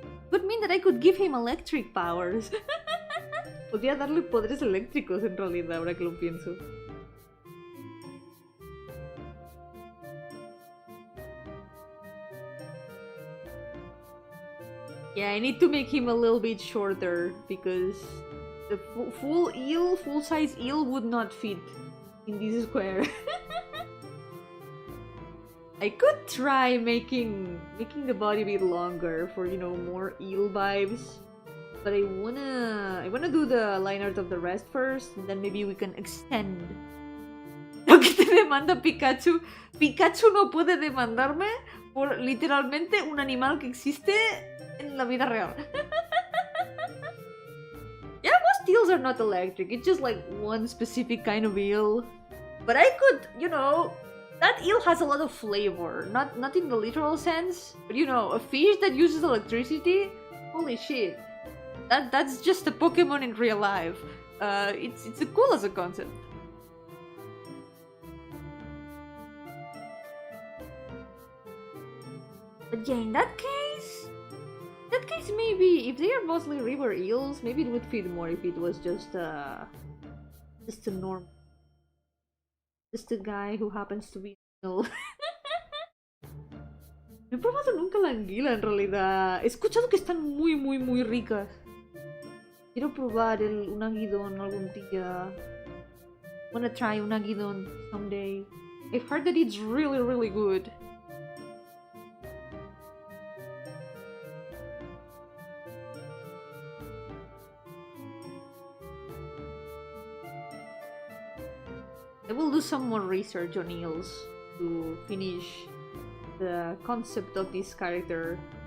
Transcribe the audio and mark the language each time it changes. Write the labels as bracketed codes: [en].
[en] Could mean that I could give him electric powers. [es] Podría darle poderes eléctricos en realidad, ahora que lo pienso. [en] Yeah, I need to make him a little bit shorter because the full-size eel would not fit in this square. I could try making the body a bit longer for, you know, more eel vibes. But I wanna do the line art of the rest first, and then maybe we can extend. [es] Lo que te demanda Pikachu. Pikachu no puede demandarme por literalmente un animal que existe en la vida real. [en] Yeah, most eels are not electric. It's just like one specific kind of eel. But I could, you know, that eel has a lot of flavor. Not in the literal sense, but you know, a fish that uses electricity. Holy shit! That's just a Pokemon in real life. It's cool as a concept. But yeah, in that case, maybe if they are mostly river eels, maybe it would fit more if it was just a normal, just a guy who happens to be eel. [es] No he probado nunca la anguila en realidad. He escuchado que están muy ricas. Quiero probar un aguidón algún día. [en] Wanna try [es] un aguidón [en] someday. I've heard that it's really good. I will do some more research on eels to finish the concept of this character.